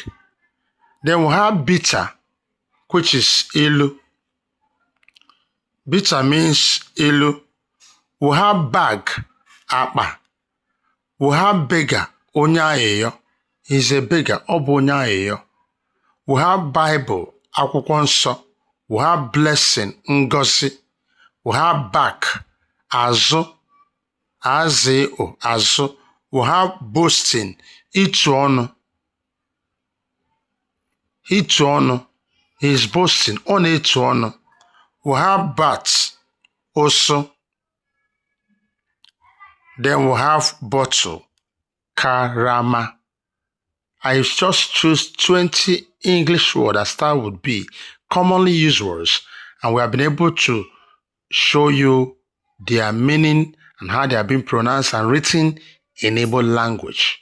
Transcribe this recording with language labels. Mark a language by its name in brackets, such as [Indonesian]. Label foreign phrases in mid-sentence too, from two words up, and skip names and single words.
[English] Then we have bitter, which is ilu. Bitter means ilu. We have bag, apa. We have beggar, onyayeyo. He's a beggar, [Igbo] obo onyayeyo. [English] We have Bible, [Igbo] akwụkwọ nsọ. [English] We have blessing, ngozi. We have back, [Igbo] azụ, azụ, azụ. [English] We have boasting, [Igbo] ịtụ ọnụ. Ịtụ ọnụ, [English] he is boasting, [Igbo] ọ na-ịtụ ọnụ. [English] We have bat, also. Then we have bottle, karama. I just choose 20 English words that start with B, commonly used words, and we have been able to show you their meaning and how they are being pronounced and written in Igbo language.